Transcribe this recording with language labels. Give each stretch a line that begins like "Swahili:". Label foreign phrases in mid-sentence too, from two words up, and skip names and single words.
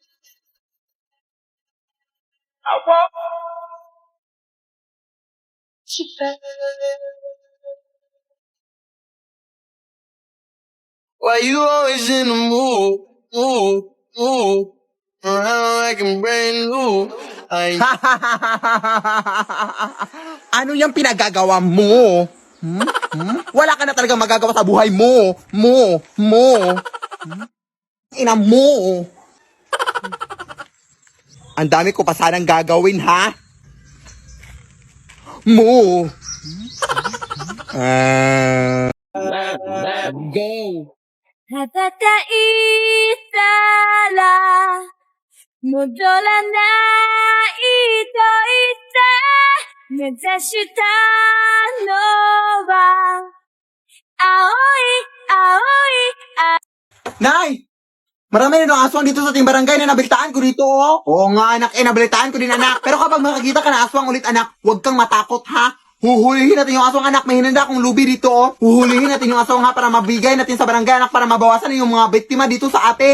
English: I want you back. Why you always in the mood, around like I'm brand new.
Filipino: Ano yung pinagagawa mo? Wala ka na talaga magagawa sa buhay mo. Ina mo. Ang dami ko pa sanang gagawin, ha? Mo.
Japanese: 戦いたら戻らないと言って目指したのは青い
Filipino: Nay! Marami na ng aswang dito sa ating barangay na nabalitaan ko dito, oh. Oo nga, anak, nabalitaan ko din, anak. Pero kapag makakita ka ng aswang ulit, anak, huwag kang matakot, ha? Huhulihin natin yung aswang, anak. May hinanda akong lubi dito, oh. Huhulihin natin yung aswang, ha, para mabigay natin sa barangay, anak, para mabawasan yung mga biktima dito sa atin.